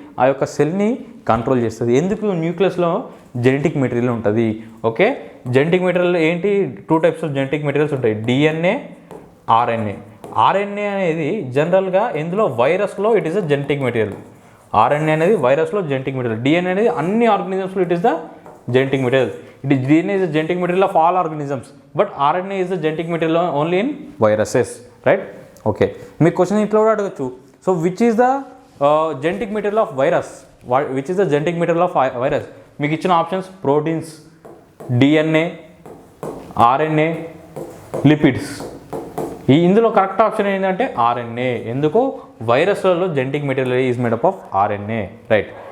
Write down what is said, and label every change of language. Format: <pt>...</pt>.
<te>ఆ యొక్క సెల్ని కంట్రోల్ చేస్తుంది. ఎందుకు న్యూక్లియస్లో జెనెటిక్ మెటీరియల్ ఉంటుంది? ఓకే, జెనెటిక్ మెటీరియల్ ఏంటి? 2 టైప్స్ ఆఫ్ జెనెటిక్ మెటీరియల్స్ ఉంటాయి, డిఎన్ఏ, ఆర్ఎన్ఏ. ఆర్ఎన్ఏ అనేది జనరల్గా ఇందులో వైరస్లో</te> <en>It is the genetic material.</en> <te>RNA అనేది వైరస్లో జెనెటిక్ మెటీరియల్. డిఎన్ఏ అనేది అన్ని ఆర్గానిజమ్స్లో</te> <en>It is the genetic material. DNA is the genetic material of all organisms, but RNA is the genetic material only in viruses, right? Okay,</en> <te>మీ question ఇట్లా కూడా అడగచ్చు.</te> <en>So which is the genetic material of virus? Which is the genetic material of virus?</en> <te>మీకు ఇచ్చిన options proteins, DNA, RNA, lipids. ఇందులో correct option ఏంటంటే RNA. ఎందుకు? వైరస్లలో</te> <en>Genetic material is made up of RNA, right?</en>